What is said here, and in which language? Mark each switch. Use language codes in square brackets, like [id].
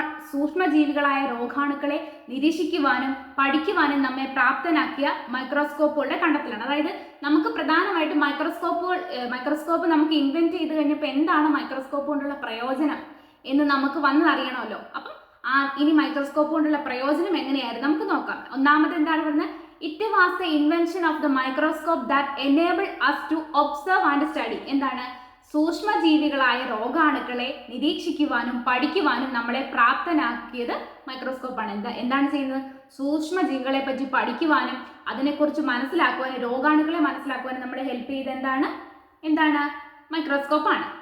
[ml] സൂക്ഷ്മജീവികളായ രോഗാണുക്കളെ നിരീക്ഷിക്കുവാനും പഠിക്കുവാനും നമ്മെ പ്രാപ്തനാക്കിയ മൈക്രോസ്കോപ്പുകളുടെ കണ്ടെത്തലാണ്. അതായത് നമുക്ക് പ്രധാനമായിട്ടും മൈക്രോസ്കോപ്പ് നമുക്ക് ഇൻവെന്റ് ചെയ്ത് കഴിഞ്ഞപ്പോൾ എന്താണ് മൈക്രോസ്കോപ്പ് കൊണ്ടുള്ള പ്രയോജനം എന്ന് നമുക്ക് വന്നറിയണമല്ലോ. അപ്പം ഇനി മൈക്രോസ്കോപ്പ് കൊണ്ടുള്ള പ്രയോജനം എങ്ങനെയായിരുന്നു നമുക്ക് നോക്കാം. ഒന്നാമത് എന്താണ് പറയുന്നത്? [en] It was the invention of the microscope that enabled us to observe and study. [ml] എന്താണ്? സൂക്ഷ്മജീവികളായ രോഗാണുക്കളെ നിരീക്ഷിക്കുവാനും പഠിക്കുവാനും നമ്മളെ പ്രാപ്തനാക്കിയത് മൈക്രോസ്കോപ്പാണ്. എന്താണ് ചെയ്യുന്നത്? സൂക്ഷ്മജീവികളെ പറ്റി പഠിക്കുവാനും അതിനെക്കുറിച്ച് മനസ്സിലാക്കുവാനും രോഗാണുക്കളെ മനസ്സിലാക്കുവാനും നമ്മളെ ഹെൽപ്പ് ചെയ്ത് എന്താണ് മൈക്രോസ്കോപ്പാണ്.